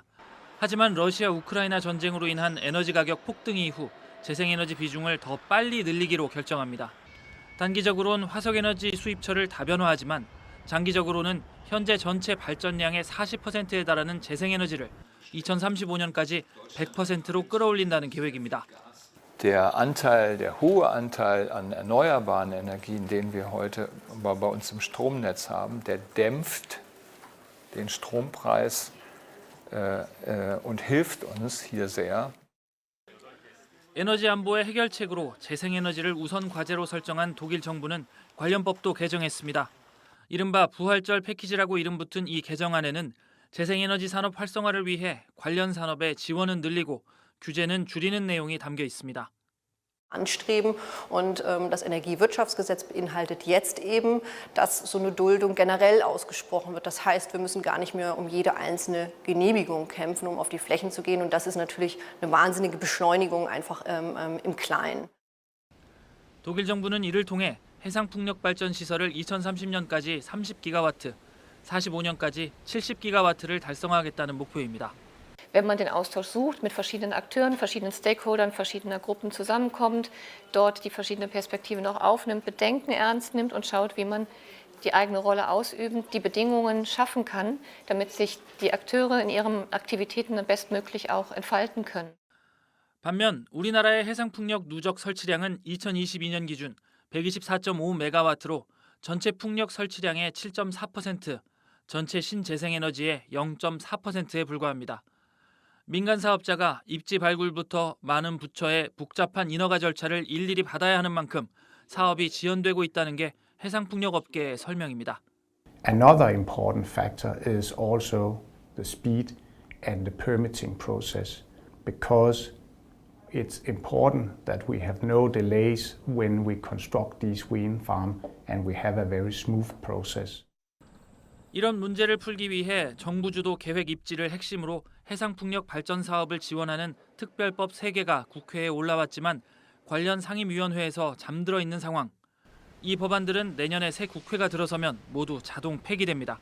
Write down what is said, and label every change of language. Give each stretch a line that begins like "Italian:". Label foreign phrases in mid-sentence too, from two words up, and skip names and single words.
Korean: 하지만 러시아 우크라이나 전쟁으로 인한 에너지 가격 폭등 이후 재생에너지 비중을 더 빨리 늘리기로 결정합니다. 단기적으로는 화석에너지 수입처를 다변화하지만 장기적으로는 현재 전체 발전량의 40%에 달하는 재생에너지를 2035년까지 100%로 끌어올린다는 계획입니다.
German: Der hohe Anteil an erneuerbaren Energien, den wir heute bei uns im Stromnetz haben, der dämpft den Strompreis und hilft uns hier sehr.
Korean: 에너지 안보의 해결책으로 재생에너지를 우선 과제로 설정한 독일 정부는 관련 법도 개정했습니다. 이른바 부활절 패키지라고 이름 붙은 이 개정안에는 재생에너지 산업 활성화를 위해 관련 산업의 지원은 늘리고 규제는 줄이는 내용이 담겨 있습니다.
German: anstreben. Und das Energiewirtschaftsgesetz beinhaltet jetzt eben, dass so eine Duldung generell ausgesprochen wird. Das heißt, wir müssen gar nicht mehr um jede einzelne Genehmigung kämpfen, um auf die Flächen zu gehen. Und das ist natürlich eine wahnsinnige Beschleunigung einfach im Kleinen.
Korean: 독일 정부는 이를 통해 해상풍력 발전 시설을 2030년까지 30기가와트, 45년까지 70기가와트를 달성하겠다는 목표입니다.
German: Wenn man den Austausch sucht, mit verschiedenen Akteuren, verschiedenen Stakeholdern, verschiedener Gruppen zusammenkommt, dort die verschiedenen Perspektiven auch aufnimmt, Bedenken ernst nimmt und schaut, wie man die eigene Rolle ausübend, die Bedingungen schaffen kann, damit sich die Akteure in ihren Aktivitäten dann bestmöglich auch entfalten können.
Korean: 반면 우리나라의 해상풍력 누적 설치량은 2022년 기준 124.5메가와트로 전체 풍력 설치량의 7.4%, 전체 신재생에너지의 0.4%에 불과합니다. 민간 사업자가 입지 발굴부터 많은 부처의 복잡한 인허가 절차를 일일이 받아야 하는 만큼 사업이 지연되고 있다는 게 해상풍력 업계의 설명입니다.
English: Another important factor is also the speed and the permitting process, because it's important that we have no delays when we construct these wind farms and we have a very smooth process.
Korean: 이런 문제를 풀기 위해 정부 주도 계획 입지를 핵심으로 해상풍력 발전 사업을 지원하는 특별법 3개가 국회에 올라왔지만 관련 상임위원회에서 잠들어 있는 상황. 이 법안들은 내년에 새 국회가 들어서면 모두 자동 폐기됩니다.